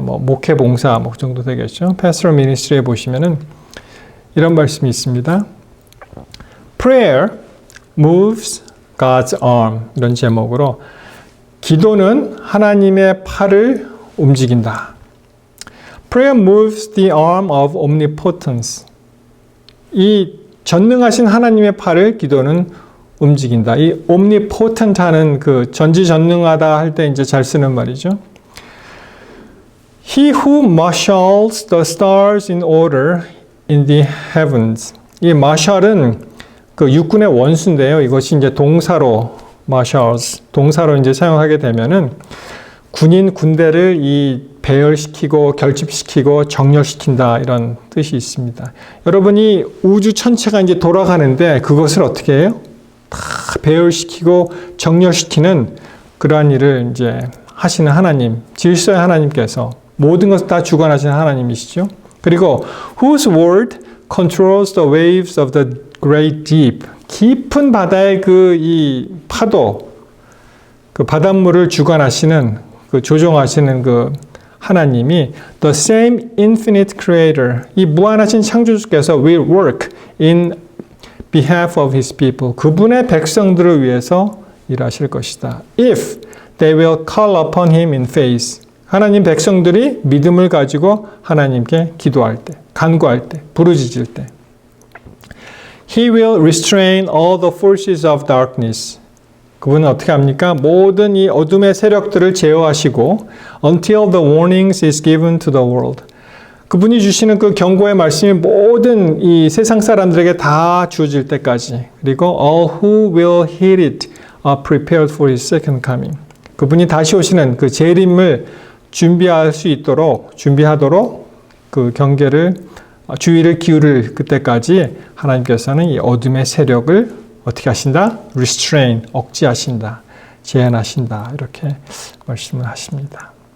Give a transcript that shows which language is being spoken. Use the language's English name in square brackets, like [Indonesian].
[Korean] 뭐 목회 봉사 뭐 그 정도 되겠죠. Pastoral Ministry에 보시면은 이런 말씀이 있습니다. [English] Prayer moves God's arm. [Korean] 이런 제목으로 기도는 하나님의 팔을 움직인다. [English] Prayer moves the arm of omnipotence. [Korean] 이 전능하신 하나님의 팔을 기도는 움직인다. 이 omnipotent 하는 그 전지전능하다 할 때 이제 잘 쓰는 말이죠. [English] He who marshals the stars in order in the heavens. [Korean] 이 marshal은 그 육군의 원수인데요. 이것이 이제 동사로 marshals, 동사로 이제 사용하게 되면은 군대를 이 배열시키고 결집시키고 정렬시킨다 이런 뜻이 있습니다. 여러분이 우주 전체가 이제 돌아가는데 그것을 어떻게 해요? 다 배열시키고 정렬시키는 그러한 일을 이제 하시는 하나님, 질서의 하나님께서 모든 것을 다 주관하시는 하나님이시죠. 그리고 [English] whose word controls the waves of the great deep. [Korean] 깊은 바다의 이 파도, 그 바닷물을 주관하시는, 그 조종하시는 그 하나님이 [English] the same infinite creator, [Korean] 이 무한하신 창조주께서 [English] will work in behalf of his people. [Korean] 그분의 백성들을 위해서 일하실 것이다. [English] If they will call upon him in faith. [Korean] 하나님 백성들이 믿음을 가지고 하나님께 기도할 때, 간구할 때, 부르짖을 때. [English] He will restrain all the forces of darkness. [Korean] 그분은 어떻게 합니까? 모든 이 어둠의 세력들을 제어하시고 [English] until the warnings is given to the world. [Korean] 그분이 주시는 그 경고의 말씀이 모든 이 세상 사람들에게 다 주어질 때까지. 그리고 [English] all who will hear it are prepared for his second coming. [Korean] 그분이 다시 오시는 그 재림을 준비하도록 그 경계를 주의를 기울일 그때까지 하나님께서는 이 어둠의 세력을 어떻게 하신다? restrain, 억제하신다, 제한하신다 이렇게 말씀을 하십니다.